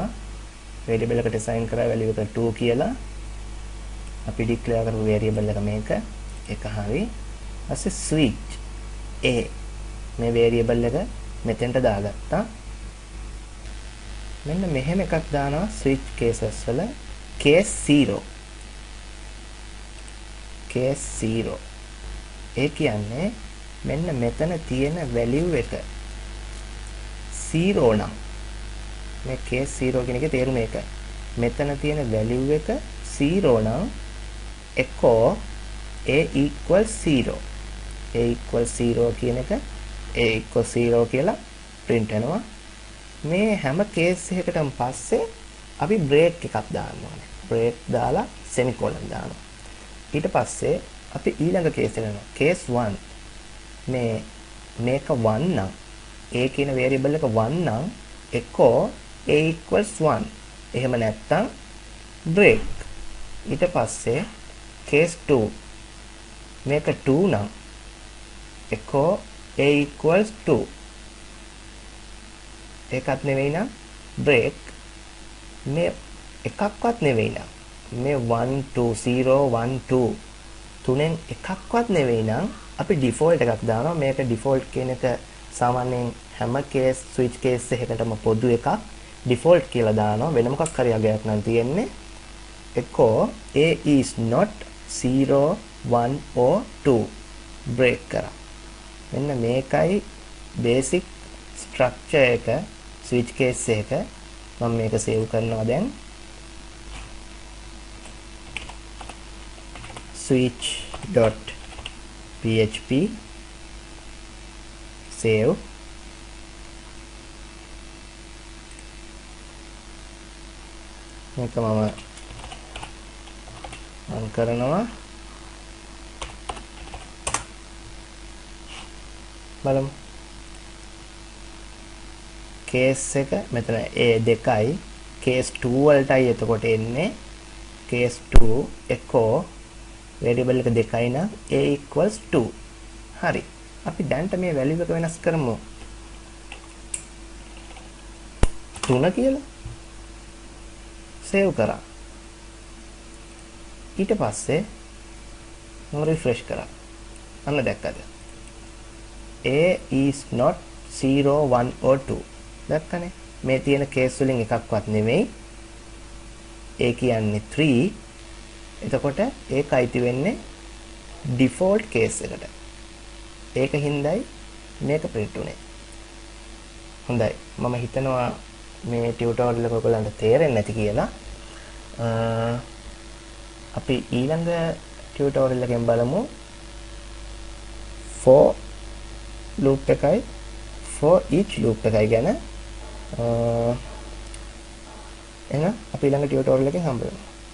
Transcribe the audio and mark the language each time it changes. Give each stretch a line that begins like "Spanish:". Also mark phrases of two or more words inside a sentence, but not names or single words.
Sinhala: variable එකට assign කරා value එක 2 කියලා. අපි declare කරපු variable එක මේක. ඒක හරි. ඊපස්සේ
English: switch a
Sinhala: මේ variable එක මෙතෙන්ට දාගත්තා. මෙන්න මෙහෙම එකක් දානවා
English: switch cases
Sinhala: වල
English: case 0. case 0.
Sinhala: ඒ කියන්නේ මෙන්න මෙතන තියෙන value එක 0 නම් මේ
English: case 0
Sinhala: කියන එකේ තේරුම ඒක. මෙතන තියෙන value එක 0 නම්
English: echo a equals 0. a equals 0
Sinhala: කියන එක
English: a equals 0
Sinhala: කියලා print වෙනවා. මේ හැම කේස් එකකටම පස්සේ අපි බ්‍රේක් එකක් දාන්න ඕනේ. බ්‍රේක් දාලා semicolon දානවා. ඊට පස්සේ අපි ඊළඟ කේස් එකට යනවා.
English: case 1
Sinhala: මේක 1 නම් a කියන variable එක 1 නම්
English: echo a equals 1.
Sinhala: එහෙම නැත්නම් break. ඊට පස්සේ
English: case 2
Sinhala: මේක 2 නම්
English: echo a equals 2.
Sinhala: ඒකත් නෙවෙයි නම් break. මේ එකක්වත් නෙවෙයි නම් මේ 1 2 0 1 2 තුනෙන් එකක්වත් නෙවෙයි නම් අපි default එකක් දානවා. මේක default කියන එක සාමාන්‍යයෙන් හැම
English: case switch case
Sinhala: එකකටම පොදු එකක්. default කියලා දානවා. වෙන මොකක් හරි අගයක් නම් තියෙන්නේ
English: echo a is not 0 1 or 2 break
Sinhala: කරා. මෙන්න මේකයි
English: basic structure
Sinhala: එක
English: switch case
Sinhala: එක. මම මේක save කරනවා දැන්.
English: switch.php save.
Sinhala: මේක මම run කරනවා. බලමු. case එක මෙතන A2යි
English: case 2
Sinhala: වලටයි එතකොට එන්නේ.
English: case 2 echo variable
Sinhala: එක 2යි නම්
English: a equals 2.
Sinhala: හරි. අපි දැන්ට මේ value එක වෙනස් කරමු. 3 කියලා. save කරා. ඊට පස්සේ මම refresh කරා. අන්න දැක්කද?
English: a is not 0 1 or 2.
Sinhala: දැක්කනේ? මේ තියෙන කේස් වලින් එකක්වත් නෙමෙයි. ඒ කියන්නේ 3. එතකොට ඒක අයිති වෙන්නේ
English: default case
Sinhala: එකට. ඒක හින්දායි මේක print උනේ. හොඳයි. මම හිතනවා මේ ටියුටෝරියල් එක ඔයගලන්ට තේරෙන්නේ නැති කියලා. අපි ඊළඟ ටියුටෝරියල් එකෙන් බලමු
English: for loop
Sinhala: එකයි
English: for each loop
Sinhala: එකයි ගැන. එහෙනම් අපි ඊළඟ ටියුටෝරියල් එකෙන් හම්බ වෙමු.